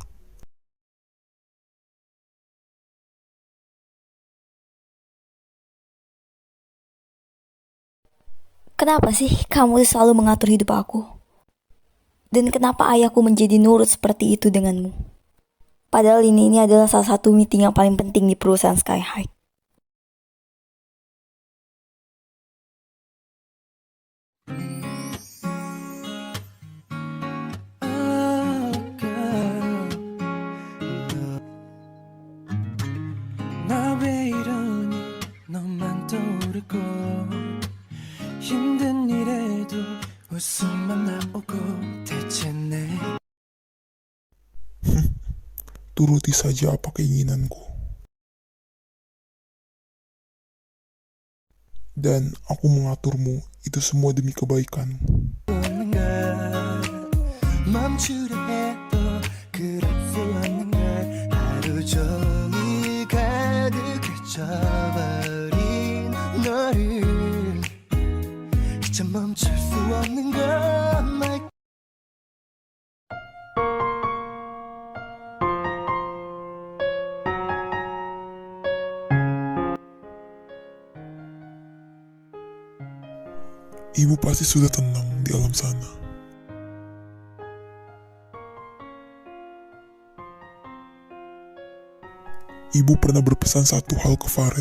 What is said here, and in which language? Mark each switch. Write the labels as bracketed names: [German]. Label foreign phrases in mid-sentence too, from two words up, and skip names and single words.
[Indonesian] Kenapa sih kamu selalu mengatur hidup aku? Dan kenapa ayahku menjadi nurut seperti itu denganmu? Padahal ini adalah salah satu meeting yang paling penting di perusahaan Sky High. [Korean] 나 왜 이러니 너만 떠오르고 힘든 일에도 웃음만 나오고 대체 내 [Indonesian] Turuti saja apa keinginanku. Dan aku mengaturmu, itu semua demi kebaikanmu. [Korean] 없는가 멈추려 해도 그럴 수 없는 걸 하루 종일 가득해져버린 너를 이제 멈출 수 없는 걸 말 [Indonesian] Ibu pasti sudah tenang di alam sana. Ibu pernah berpesan satu hal ke Faren.